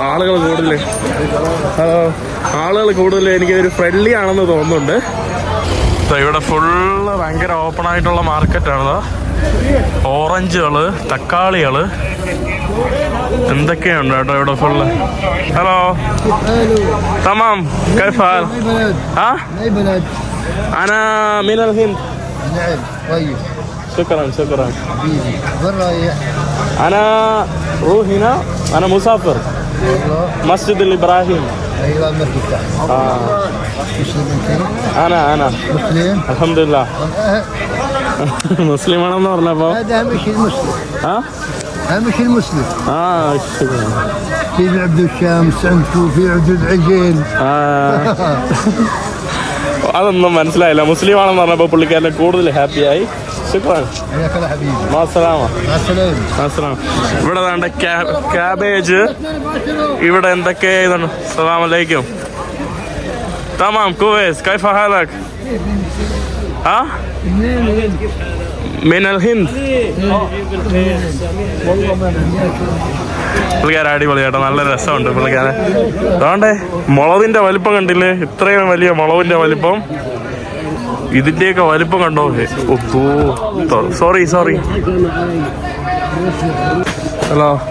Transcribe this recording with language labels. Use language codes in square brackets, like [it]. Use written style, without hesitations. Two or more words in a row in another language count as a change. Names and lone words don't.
[ml] ആളുകൾ കൂടുതൽ എനിക്ക് ഒരു ഫ്രണ്ട്ലി ആണെന്ന് തോന്നുന്നുണ്ട്. ഇവിടെ ഫുള്ള് ഭയങ്കര ഓപ്പൺ ആയിട്ടുള്ള മാർക്കറ്റാണ്. ഓറഞ്ചുകള്, തക്കാളികള് എന്തൊക്കെയുണ്ട് കേട്ടോ ഇവിടെ ഫുള്ള്. [ar] ഹലോ തമാം كيف حال؟ ها؟ أنا من الهند. نعم طيب. شكرا حبيبي وين رايح؟ أنا روح هنا. أنا مسافر. مسجد الإبراهيم. ايوه مسجد. مسلم انت؟ أنا مسلم؟ الحمد لله. [ml] مسلم ആണെന്ന് പറഞ്ഞപ്പോ [ar] هذا اهم شيء المسلم. اهم شيء المسلم. شكرا. في عبد الشمس عندكم في عبد العجل. [ml] അതൊന്നും മനസ്സിലായില്ല. മുസ്ലിം ആണെന്ന് പറഞ്ഞപ്പോ പുള്ളിക്കാരനെ കൂടുതൽ ഹാപ്പിയായി. ശുക്രാൻ. ഇവിടെ വേണ്ട ക്യാബേജ്, ഇവിടെ എന്തൊക്കെ ഇതാണ്. [ar] سلام عليكم. تمام كويس كيف حالك? من الهند. [ml] പുള്ളിക്കാരൻ അടിപൊളിയാട്ടോ. നല്ല രസമുണ്ട് പുള്ളിക്കാരൻ. അതുകൊണ്ടേ മുളവിന്റെ വലിപ്പം കണ്ടില്ലേ? ഇത്രയും വലിയ മുളവിന്റെ വലിപ്പം. ഇതിന്റെയൊക്കെ വലിപ്പം കണ്ടോ? [en] Sorry. Hello.